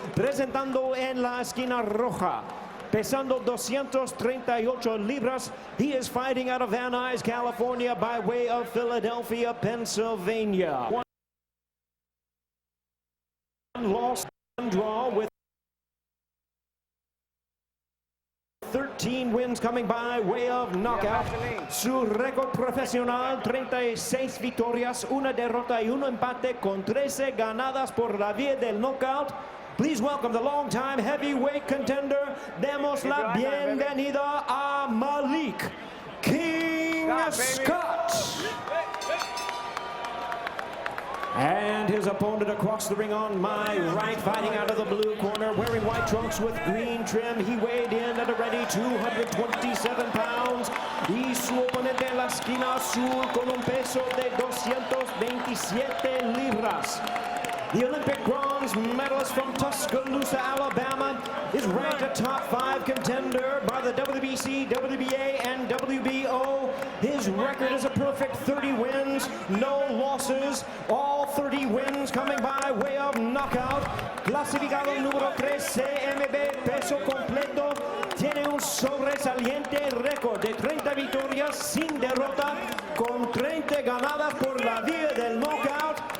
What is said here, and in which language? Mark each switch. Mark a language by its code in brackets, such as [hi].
[es] Presentando en la esquina roja, pesando 238 libras, [en] he is fighting out of Van Nuys, California, by way of Philadelphia, Pennsylvania. One loss, one draw with 13 wins coming by way of knockout. [es] Su récord profesional, 36 victorias, una derrota y un empate con 13 ganadas por la vía del knockout. [en] Please welcome the longtime heavyweight contender. [es] Demos la bienvenida a [en] Malik King Scott. And his opponent across the ring on my right, fighting out of the blue corner, wearing white trunks with green trim. He weighed in at a ready 227 pounds. [es] Y su oponente en la esquina azul con un peso de 227 libras. [en] The Olympic bronze medalist from Tuscaloosa, Alabama, is ranked a top 5 contender by the WBC, WBA, and WBO. His record is a perfect 30 wins, no losses, all 30 wins coming by way of knockout. [es] Clasificado número 3, CMB, peso completo, tiene un sobresaliente récord de 30 victorias sin derrota, con 30 ganadas por la vía del knockout.